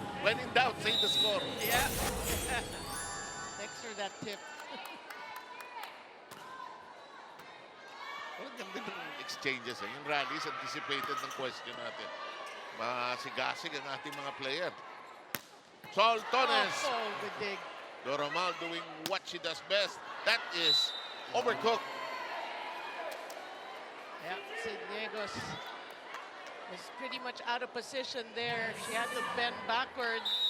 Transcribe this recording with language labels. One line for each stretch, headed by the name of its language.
English: When in doubt, say the score. Yeah. Thanks for that tip.
Filipino: Ang ganda ng exchanges eh. Yung rallies, anticipated ng question natin. Masigasig ang ating mga player. Soltones.
English: Oh, good dig. Doromal doing what she does best. That is overcooked. Yeah, Negos was pretty much out of position there. She had to bend backward.